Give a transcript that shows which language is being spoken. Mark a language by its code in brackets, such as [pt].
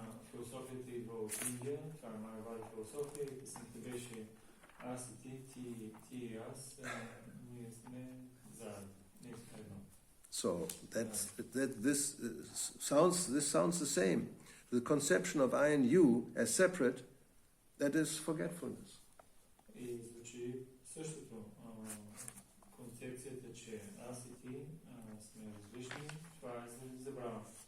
[bg] Философията идва от Индия, това е Mayavad философия и песента беше аз и ти и аз, ние сме заедно, ние сме едно. [en] So this sounds the same. The conception of I and you as separate, that is forgetfulness. [bg] И звучи същото. Концепцията, че аз и ти сме различни, това е забрава.